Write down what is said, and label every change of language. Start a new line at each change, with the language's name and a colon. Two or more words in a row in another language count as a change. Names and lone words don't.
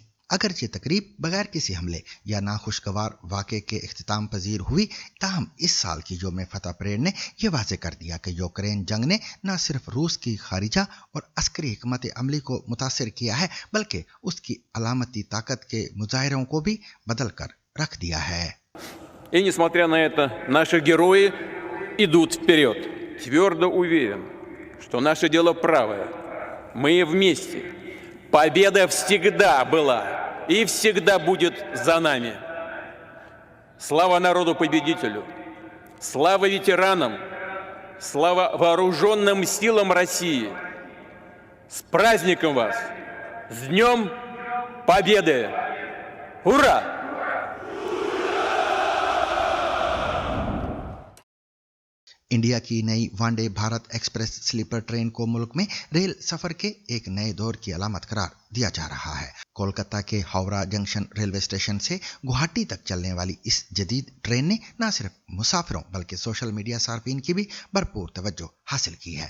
Urdu: اگر یہ تقریب بغیر کسی حملے یا ناخوشگوار واقعے کے اختتام پذیر ہوئی، تاہم اس سال کی یوم فتح پریڈ نے یہ واضح کر دیا کہ یوکرین جنگ نے نہ صرف روس کی خارجہ اور عسکری حکمت عملی کو متاثر کیا ہے، بلکہ اس کی علامتی طاقت کے مظاہروں کو بھی بدل کر رکھ دیا ہے.
Russian: И несмотря на это, наши герои идут вперед. Твердо уверен, что наше дело правое. Мы вместе. Победа всегда была и всегда будет за нами. Слава народу-победителю! Слава ветеранам! Слава вооруженным силам России! С праздником вас! С Днем Победы! Ура!
Urdu: انڈیا کی نئی وندے بھارت ایکسپریس
English: sleeper train
Urdu: کو ملک میں ریل سفر کے ایک نئے دور کی علامت قرار دیا جا رہا ہے. کولکتہ کے ہاوڑہ جنکشن ریلوے اسٹیشن سے گواہاٹی تک چلنے والی اس جدید ٹرین نے نہ صرف مسافروں بلکہ
English: social media
Urdu: صارفین کی بھی بھرپور توجہ حاصل کی ہے.